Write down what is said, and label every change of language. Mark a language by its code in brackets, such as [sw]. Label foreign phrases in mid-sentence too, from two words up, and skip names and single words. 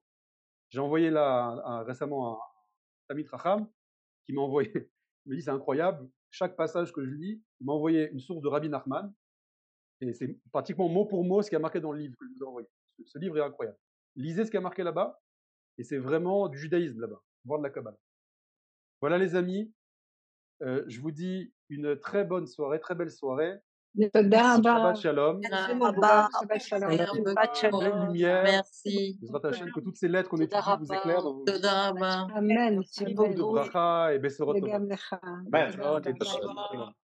[fr] J'ai envoyé là récemment un Tamit Racham qui m'a envoyé, il me dit c'est incroyable, chaque passage que je lis, il m'a envoyé une source de Rabbi Nachman, et c'est pratiquement mot pour mot ce qui a marqué dans le livre que je vous ai envoyé. Ce livre est incroyable. Lisez ce qui a marqué là-bas, et c'est vraiment du judaïsme là-bas, voire de la Kabbale. Voilà les amis, je vous dis une très bonne soirée, très belle soirée. [he] תודה רבה. שבת שלום. [fr] Merci mon Shabbat brave. [he] שבת שלום. [fr] Pleine lumière. Merci. [he] בעזרת השם, [fr] que toutes ces lettres qu'on étudie vous éclairent dans vos vies. [he] תודה רבה. Amen. [fr] Beaucoup de Amen. bracha et besorot [he] וגם tovot. לך. Shabbat תודה Shalom. רבה. Shalom.